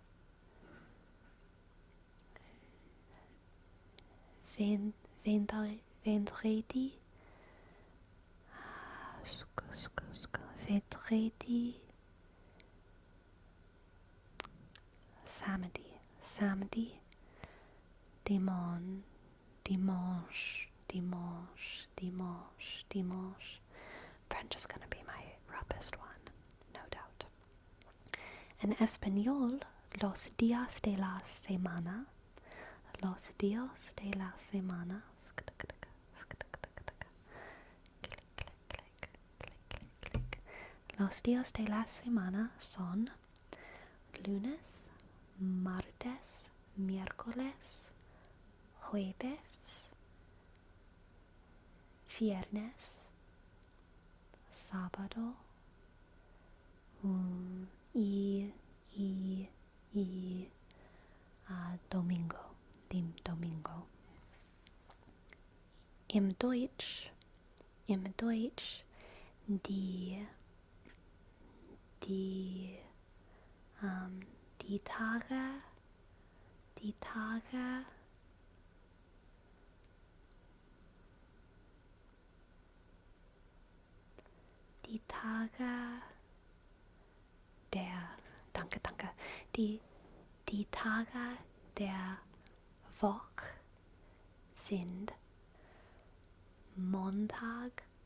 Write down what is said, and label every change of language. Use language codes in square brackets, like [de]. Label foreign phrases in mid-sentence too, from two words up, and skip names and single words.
[fr] vendredi, samedi, dimanche. [en] French is gonna be my roughest one, no doubt. [es] En español, los días de la semana. Los días de la semana son lunes, martes, miércoles, jueves, viernes, sábado y domingo. [de] Im Deutsch die Tage der die Tage der Woche sind Montag,